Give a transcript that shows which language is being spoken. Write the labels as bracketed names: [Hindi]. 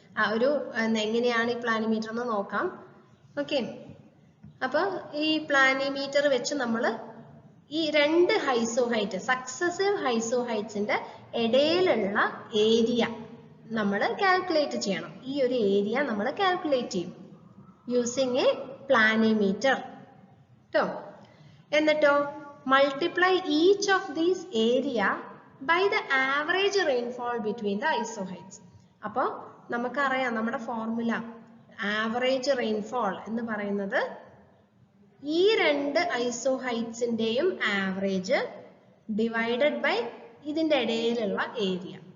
[Malayalam] ആ ഒരു എങ്ങനെയാണ് ഈ പ്ലാനിമീറ്റർ എന്ന് നോക്കാം. ഓക്കെ, അപ്പൊ ഈ പ്ലാനിമീറ്റർ വെച്ച് നമ്മൾ ഈ രണ്ട് ഐസോഹൈറ്റ്, സക്സസീവ് ഐസോഹൈറ്റ്സിന്റെ ഇടയിലുള്ള ഏരിയ നമ്മൾ കാൽക്കുലേറ്റ് ചെയ്യണം. ഈ ഒരു ഏരിയ നമ്മൾ കാൽക്കുലേറ്റ് ചെയ്യും [English] using a planimeter [Malayalam] ട്ടോ. [English] എന്നിട്ടോ multiply each of these area by the average rainfall between the isoheights. [Malayalam] അപ്പോൾ നമുക്കറിയാം നമ്മുടെ ഫോർമുല ആവറേജ് റെയിൻഫോൾ എന്ന് പറയുന്നത് ഈ രണ്ട് ഐസോഹൈറ്റ്സിന്റെയും ആവറേജ് ഡിവൈഡഡ് ബൈ ഇതിന്റെ ഇടയിലുള്ള ഏരിയ.